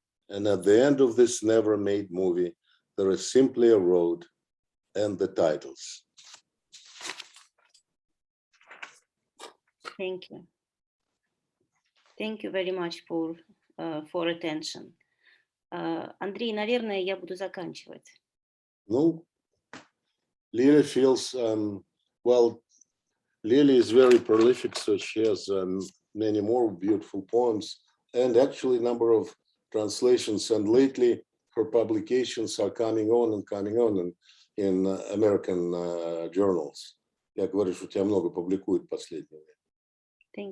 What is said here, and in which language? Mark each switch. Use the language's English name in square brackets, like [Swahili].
[English] And at the end of this never-made movie, there is simply a road and the titles. Thank you. Thank you very much for attention. [Russian] Андрей, наверное, я буду заканчивать. [English] No, Lily feels, well, Lily is very prolific, so she has many more beautiful poems and actually a number of translations. And lately, her publications are coming on in American journals. [Russian] Я говорю, что у тебя много публикуют в последнее время.